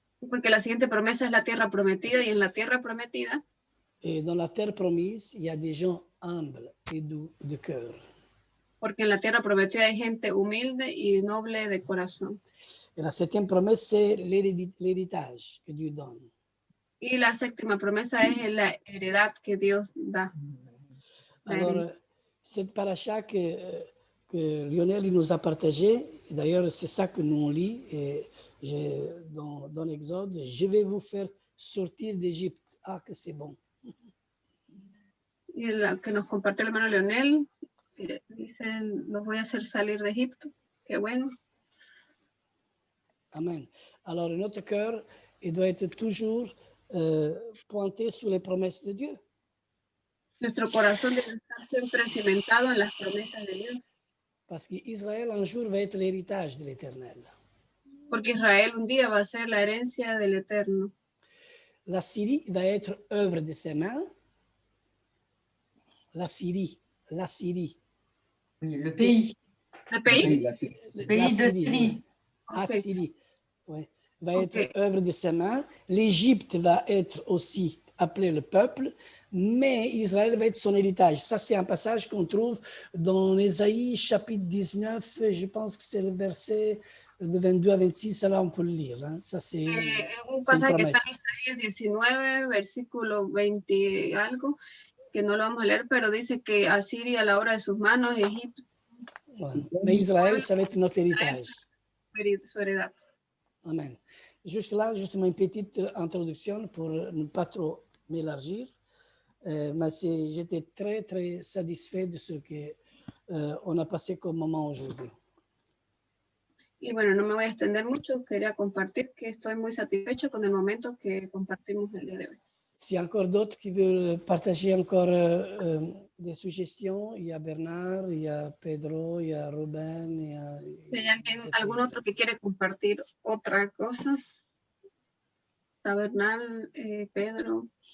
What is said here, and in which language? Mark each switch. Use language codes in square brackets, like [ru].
[es] Porque la siguiente promesa es la tierra prometida, y en la tierra prometida, [fr] et dans la terre promise, il y a des gens humbles et doux de cœur. [es] Porque en la tierra prometida hay gente humilde y noble de corazón. [fr] Et la 7e promesse, c'est l'héritage que Dieu donne. [es] Y la 7ª promesa es la heredad que Dios da. [fr] Alors, cette paracha que Lionel il nous a partagé, et d'ailleurs c'est ça que nous on lit et dans l'Exode, je vais vous faire sortir d'Égypte. Ah, que c'est bon. [es] Y la que nos compartió el hermano Leonel, dice, los voy a hacer salir de Egipto. Qué bueno. Amen. [fr] Alors notre cœur, il doit être toujours pointé sur les promesses de Dieu. [es] Nuestro corazón debe estar siempre cimentado en las promesas de Dios. [fr] Parce qu'Israël un jour va être l'héritage de l'Éternel. [es] Porque Israel un día va a ser la herencia del Eterno. [fr] La Syrie va être œuvre de ses mains. La Syrie. Oui, le pays. Le pays? Le pays de Syrie. Ouais. La Syrie, ouais, va être œuvre de ses mains. L'Égypte va être aussi appelé le peuple, mais Israël va être son héritage. Ça, c'est un passage qu'on trouve dans Ésaïe, chapitre 19, je pense que c'est le verset de 22 à 26, là on peut le lire. Hein. Ça, c'est [es] un pasaje que está en Isaías 19, versículo 20 y algo, que no lo vamos a leer, pero dice que Asiria a la hora de sus manos, Egipto. [fr] Ouais. Mais Israël, ça va être notre héritage. [es] Su heredad. Amen. [fr] Juste là, justement, une petite introduction pour ne pas trop m'élargir. Mais j'étais très, très satisfait de ce qu'on a passé comme moment aujourd'hui. [es] Y bueno, no me voy a extender mucho, quería compartir que estoy muy satisfecho con el momento que compartimos el día de hoy. [fr] S'il y a encore d'autres qui veulent partager encore des suggestions, il y a Bernard, il y a Pedro, il y a Ruben, il y a... [es] Si hay algún otro que quiere compartir otra cosa, está Bernard, Pedro.